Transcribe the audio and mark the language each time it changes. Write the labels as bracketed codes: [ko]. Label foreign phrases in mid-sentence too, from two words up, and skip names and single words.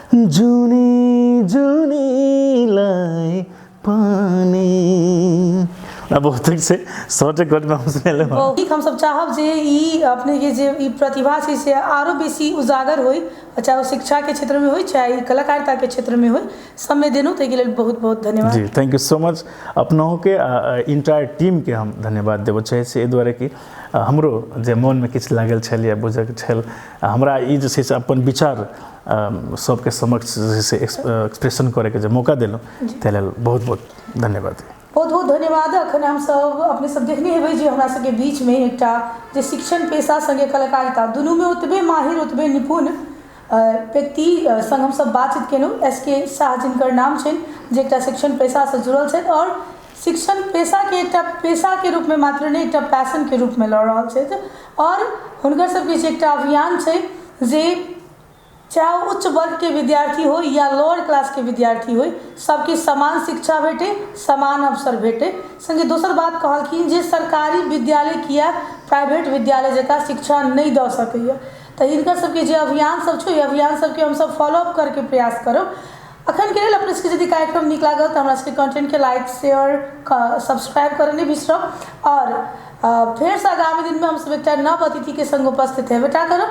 [mai] जुनी जुनीलाई पानी बहुत तक से सोचे कोट में हम सुनेले ठीक हम सब चाहब जे ई अपने के जे ई प्रतिभा छै से आरो बेसी उजागर होई, चाहे वो शिक्षा के क्षेत्र में होई चाहे कलाकारिता के क्षेत्र में होई, समय देनु ते के लेल बहुत बहुत धन्यवाद [en] जी। thank you so much. [mai] अपनों के [en] entire team [mai] के हम धन्यवाद देबो चाहे छी, ए दुआरे कि हमरो जे मन में किछ लागल छल या बुझक छल, हमरा ई जे छै से अपन विचार सबके समक्ष जे से एक्सप्रेशन करे के जे मौका देलौ ते लेल बहुत बहुत धन्यवाद। बहुत बहुत धन्यवाद। अखन हम सब अपने सब देखने हेबै जे हमरा सबके बीच में एकटा जे शिक्षण पेशा संगे कलाकारिता दुनू में ओतबे माहिर ओतबे निपुण व्यक्ति संग हम सब बातचीत केलहुँ। SK शाह जिनकर नाम छनि, जे एकटा शिक्षण पेशा से जुड़ल छथि और शिक्षण पेशा के एकटा पेशा के रूप में मात्र नहीं एकटा पैशन के रूप में लड़ रहल छथि और हुनकर सबके जे एकटा अभियान छै जे चाहे उच्च वर्ग के विद्यार्थी हो या [en] lower class [mai] के विद्यार्थी हो, सबके समान शिक्षा भेटे, समान अवसर भेटे। संगे दोसर बात कहलखिन जे सरकारी विद्यालय किया प्राइवेट विद्यालय जकाँ शिक्षा नहीं दऽ सकैए, तो हिनकर सबके जे अभियान सब छै, अभियान सबके हम सब फॉलोअप करके प्रयास करब। अखन के लेल अपने सबके यदि कार्यक्रम नीक लागल तो हमरा सबके कंटेंट के [en] like share subscribe [mai] करऽ नहीं बिसरब और फेर से आगामी दिन में हम सब एकटा नव अतिथि के संग उपस्थित हेबेटा करब।